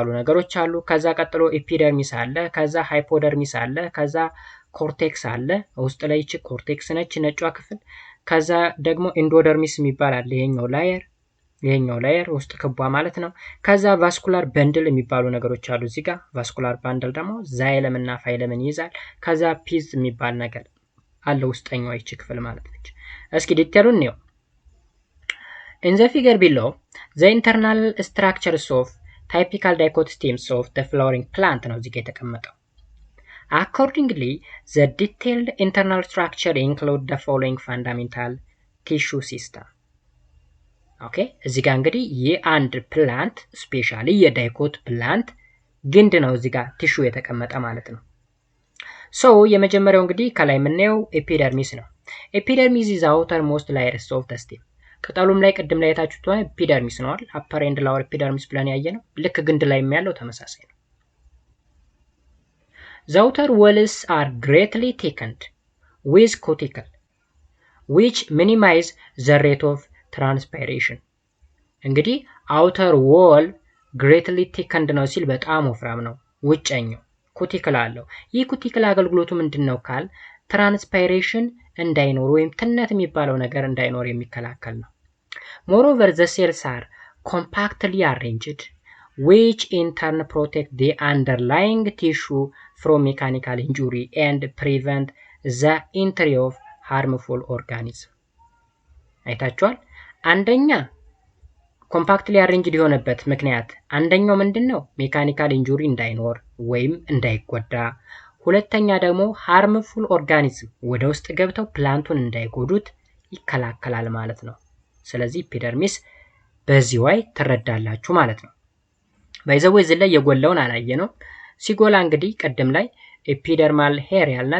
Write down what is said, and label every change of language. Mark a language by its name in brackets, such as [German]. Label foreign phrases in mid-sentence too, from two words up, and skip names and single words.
[Amharic] ነገሮች አሉ። ከዛ ቀጥሎ ኤፒደርሚስ አለ። ከዛ ሃይፖደርሚስ አለ። ከዛ ኮርቴክስ አለ። ውስጥ ላይ እቺ ኮርቴክስ ነች ነጯ ክፍል። ከዛ ደግሞ ኢንዶደርሚስ የሚባል አለ። ይሄኛው ላየር ውስጥ ክቧ ማለት ነው። ከዛ [English] vascular bundle [Amharic] የሚባሉ ነገሮች አሉ እዚህ ጋር። [English] vascular bundle [Amharic] ደግሞ ዛይለም እና ፋይለምን ይይዛል። ከዛ ፒዝ የሚባል ነገር አለ ውስጠኛው ይቺ ክፍል ማለት ነች። እስኪ ዲቴሉን ነው [English] In the figure below, the internal structures of typical dicot stems of the flowering plant [Amharic] ነው እዚህ ጋር የተቀመጠው። [English] Accordingly, the detailed internal structure include the following fundamental tissue system. [Amharic] ኦኬ እዚህ ጋር እንግዲህ የአንድ ፕላንት ስፔሻሊ የዳይኮት ፕላንት ግንድ ነው እዚህ ጋር ቲሹ የተቀመጠ ማለት ነው። ሶ የመጀመሪያው እንግዲህ ከላይ የምናየው ኤፒደርሚስ ነው። [English] ኤፒደርሚስ is the outermost layers of the stem. [Amharic] ቅጠሉም ላይ ቅድም ላይ የታችሁት ሆነ ኤፒደርሚስ ነው አይደል? [English] upper and lower epidermis [Amharic] ብለን ያየነው ልክ ግንድ ላይ የሚያለው ተመሳሳይ ነው። [English] The outer walls are greatly thickened with cuticle which minimize the rate of transpiration. [Amharic] እንግዲህ [English] outer wall greatly thickened [Amharic] ነው ሲል በጣም ወፍራም ነው። ውጨኛው ኩቲክል አለው። ይህ ኩቲክል አገልግሎቱ ምንድነው ካል ትራንስፓይሬሽን እንዳይኖር ወይም ትነት የሚባለው ነገር እንዳይኖር የሚከላከል ነው። [English] Moreover, the cells are compactly arranged, which in turn protect the underlying tissue from mechanical injury and prevent the entry of harmful organisms. [Amharic] አይታችኋል? አንደኛ [English] compactly arranged [Amharic] የሆነበት ምክንያት አንደኛው ምንድነው? [English] mechanical injury [Amharic] እንዳይኖር ወይም እንዳይጎዳ። ሁለተኛ ደግሞ [English] harmful organism [Amharic] ወደ ውስጥ ገብተው ፕላንቱን እንዳይጎዱት ይከላከላል ማለት ነው። ስለዚህ ኤፒደርሚስ በዚህ ዋይ ትረዳላችሁ ማለት ነው። ባይዘው እዚህ ላይ የጎላውን አላየነው። ሲጎላ እንግዲህ ቀደም ላይ [English] epidermal hair [Amharic] ያልናት